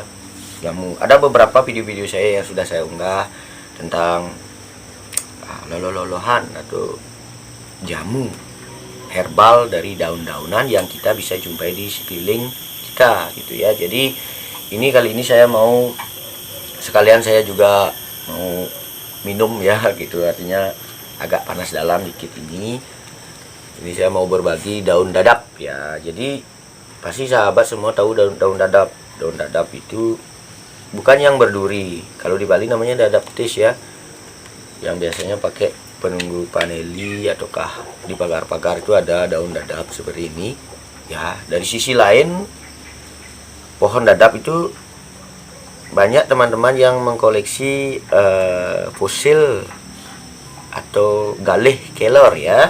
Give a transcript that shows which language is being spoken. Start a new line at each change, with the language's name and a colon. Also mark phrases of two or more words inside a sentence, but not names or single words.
Indonesian: Jamu, ada beberapa video-video saya yang sudah saya unggah tentang loloh-lolohan atau jamu herbal dari daun-daunan yang kita bisa jumpai di sekeliling kita gitu ya. Jadi kali ini saya mau sekalian, saya juga mau minum ya gitu, artinya agak panas dalam dikit ini. Ini saya mau berbagi daun dadap ya. Jadi pasti sahabat semua tahu daun dadap. Daun dadap itu bukan yang berduri, kalau di Bali namanya dadap tis ya, yang biasanya pakai penunggu paneli ataukah di pagar-pagar itu ada daun dadap seperti ini ya. Dari sisi lain, pohon dadap itu banyak teman-teman yang mengkoleksi fosil atau galih kelor ya.